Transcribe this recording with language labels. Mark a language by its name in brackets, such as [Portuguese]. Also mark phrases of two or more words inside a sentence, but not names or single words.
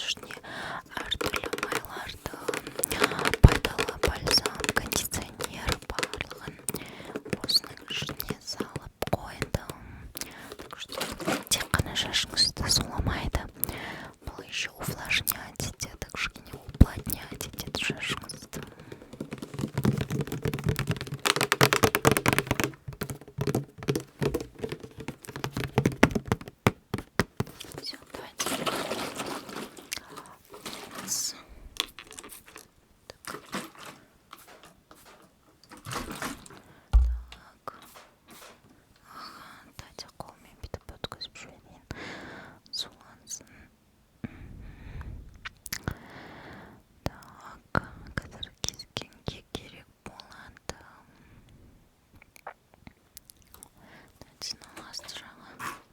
[Kazakh] Ішіне әртүрлі майларды, пайдалы бальзам, кондиционер барлығын осының ішіне салып қойдым. [Russian] Так что [Kazakh] тек қана шашыңызды суламайды, бұл [Russian] еще увлажнять [Kazakh] етеді, кішкене уплотнять етеді шашыңызды. [Russian] Все, давайте. Так. [Kazakh] Дайте қолмен бүйтіп өткізіп жіберейін. Сулансын. Так, қазір кескенге керек болады. Натянул асты жағы.